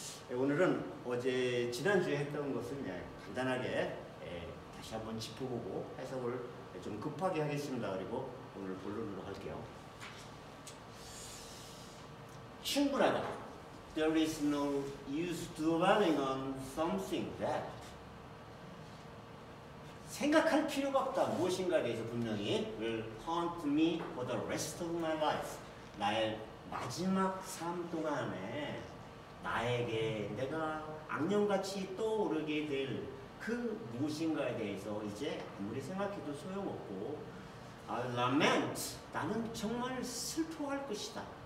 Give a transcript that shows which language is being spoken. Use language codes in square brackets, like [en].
[ko] 오늘은 어제 지난주에 했던 것을 간단하게 다시 한번 짚어보고 해석을 좀 급하게 하겠습니다. 그리고 오늘 본론으로 할게요. 충분하다. [en] There is no use dwelling on something that. [ko] 생각할 필요가 없다. 무엇인가에 대해서 분명히 [en] will haunt me for the rest of my life. [ko] 나의 마지막 삶 동안에 나에게 내가 악령같이 떠오르게 될 그 무엇인가에 대해서 이제 아무리 생각해도 소용없고 lament, 나는 정말 슬퍼할 것이다.